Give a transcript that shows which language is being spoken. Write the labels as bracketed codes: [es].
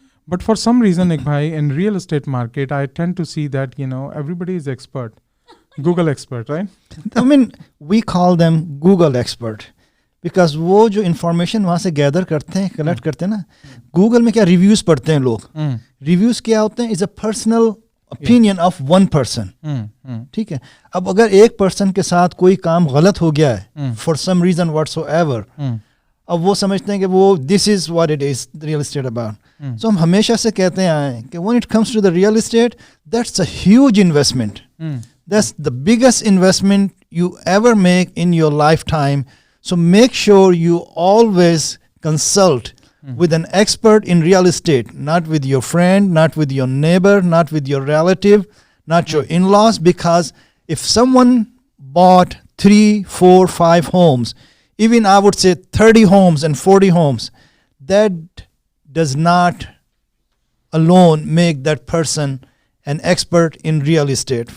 [en] But for some reason, Nick bhai, in real estate market, I tend to see that everybody is expert, Google expert, right? I mean, we call them Google expert because [hi] वो जो [en] information [hi] वहाँ से gather करते हैं, collect करते हैं ना, Google में क्या reviews पढ़ते हैं लोग, reviews क्या होते हैं [en] is a personal opinion of one person, [hi] ठीक है. अब अगर एक person के साथ कोई काम गलत हो गया है [en] for some reason whatsoever, [hi] अब वो समझते हैं कि वो [en] this is what it is real estate about. So [hi] हम हमेशा से कहते हैं कि [en] when it comes to the real estate, that's a huge investment. That's the biggest investment you ever make in your lifetime. So make sure you always consult with an expert in real estate, not with your friend, not with your neighbor, not with your relative, not your in-laws, because if someone bought 3, 4, 5 homes, even I would say 30 homes and 40 homes, that does not alone make that person an expert in real estate.